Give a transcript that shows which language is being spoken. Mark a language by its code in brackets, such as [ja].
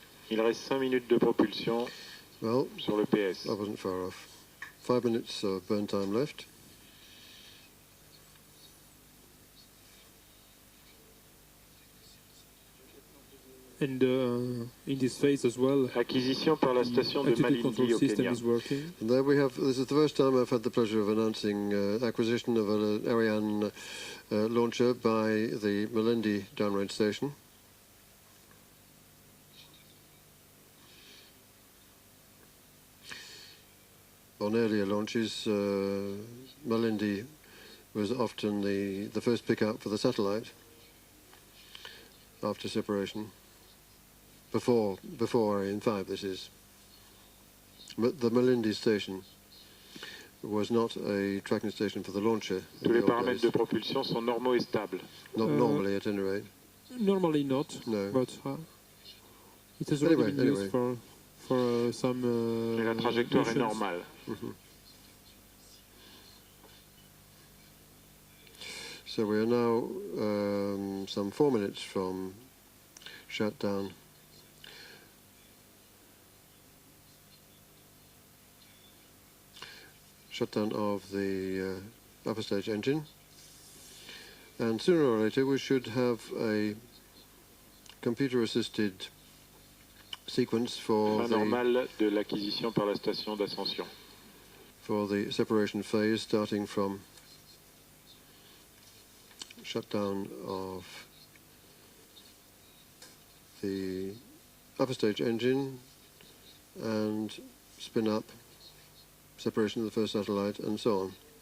[fr] Il reste 5 minutes de propulsion sur le PS. [en] I wasn't far off. 5 minutes of burn time left. And in this phase as well, [fr] acquisition par la station de Malindi au Kenya. [en] And there we have, this is the first time I've had the pleasure of announcing acquisition of an Ariane launcher by the Malindi downrange station. On earlier launches, Malindi was often the first pickup for the satellite after separation. Before Ariane 5, this is. But the Malindi station was not a tracking station for the launcher. [fr] Tous les paramètres de propulsion sont normaux et stables. [en] Not normally, at any rate. Normally not, no. But it has already been used for some... [fr] Et la trajectoire [en] missions. [fr] est normale. [en] So we are now some 4 minutes from shutdown. Shutdown of the upper stage engine, and sooner or later we should have a computer-assisted sequence for [fr] normal de l'acquisition par la station d'ascension. [en] For the separation phase, starting from shutdown of the upper stage engine and spin up, separation of the first satellite, and so on.